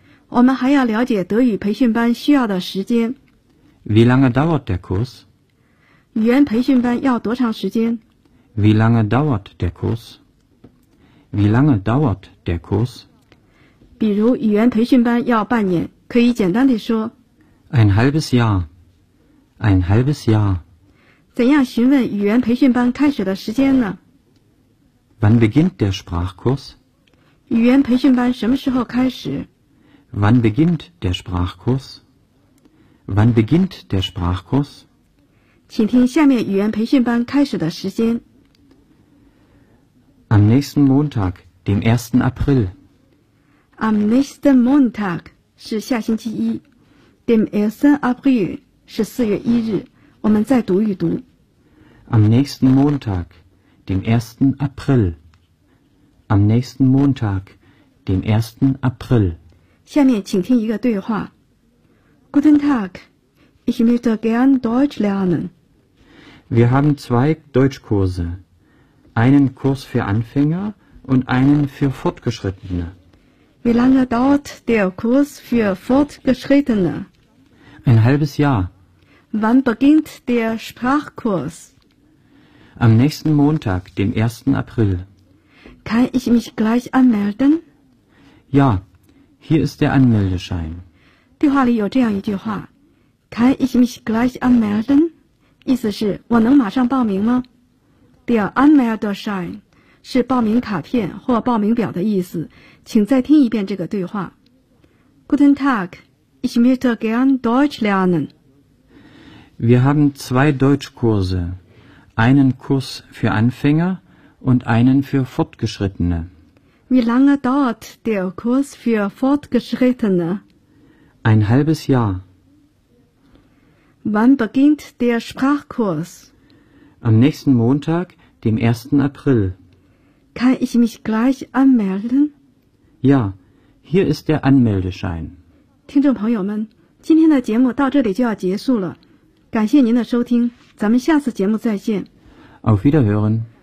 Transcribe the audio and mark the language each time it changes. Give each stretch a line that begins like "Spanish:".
Chinese: 我们还要了解德语培训班需要的时间。
German: Wie lange dauert der Kurs?
Chinese: 语言培训班要多长时间?
German: Wie lange dauert der Kurs? Wie lange dauert der Kurs?
Chinese: 比如语言培训班要半年，可以简单地说。
German: Ein halbes Jahr. Ein halbes Jahr.
Chinese: 怎样询问语言培训班开始的时间呢?
German: Wann beginnt der Sprachkurs?
Chinese: 语言培训班什么时候开始?
German: Wann beginnt der Sprachkurs? Wann beginnt der Sprachkurs?
Chinese: 请听下面语言培训班开始的时间。
German: Am nächsten Montag, dem 1. April. Am nächsten Montag
Chinese: 是下星期一。
German: Dem 1.
Chinese: April 是4月1日，我们再读一读。
German: Am nächsten Montag, dem 1. April. Am nächsten Montag, dem 1. April.
Chinese: 下面请听一个对话。
German: Guten Tag, ich möchte gern Deutsch lernen. Wir haben zwei Deutschkurse. Einen Kurs für Anfänger und einen für Fortgeschrittene. Wie lange dauert der Kurs für Fortgeschrittene? Ein halbes Jahr. Wann beginnt der Sprachkurs? Am nächsten Montag, dem 1. April. Kann ich mich gleich anmelden? Ja, hier ist der Anmeldeschein.
Chinese: 对话里有这样一句话。
German: Kann ich mich gleich anmelden?
Chinese: 意思是我能马上报名吗?Der Anmeldeschein 是报名卡片或报名表的意思。请再听一遍这个对话。
German: Guten Tag. Ich möchte gern Deutsch lernen. Wir haben zwei Deutschkurse. Einen Kurs für Anfänger und einen für Fortgeschrittene. Wie lange dauert der Kurs für Fortgeschrittene? Ein halbes Jahr. Wann beginnt der Sprachkurs? Am nächsten Montag, dem 1. April. Kann ich mich gleich anmelden? Ja, hier ist der Anmeldeschein.
Chinese: 听众朋友们，今天的节目到这里就要结束了，感谢您的收听，咱们下次节目再见。
German: Auf Wiederhören。